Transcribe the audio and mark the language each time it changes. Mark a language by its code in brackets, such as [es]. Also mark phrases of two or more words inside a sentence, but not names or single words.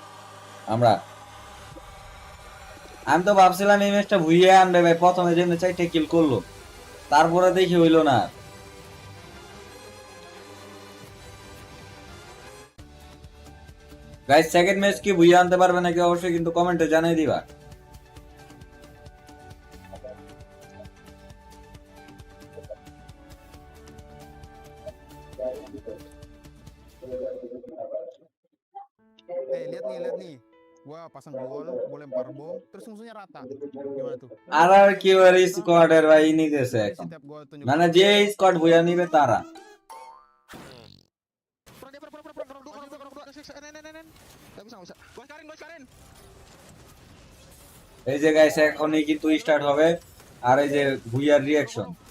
[bn] আমি তো ভাবছিলাম এই ম্যাচটা ভুইয়া আনবে ভাই প্রথমে যে ম্যাচে কিল করলো তারপরে দেখি হইলো না গাইস [en] second match [bn] কি ভুইয়া আনতে পারবে নাকি অবশ্যই কিন্তু কমেন্টে জানিয়ে দিবা। [id] Lihat nih. Gua pasang gol, gua lempar bom, terus musuhnya rata. Gimana tuh? [bn] আর কি ওর স্কোয়াডের ভাই নিতেছে এখন, মানে যে স্কোয়াড ভুইয়া নিবে তারা। এই যে গাইস এখনই কিন্তু স্টার্ট হবে, আর এই যে ভুইয়ার রিঅ্যাকশন।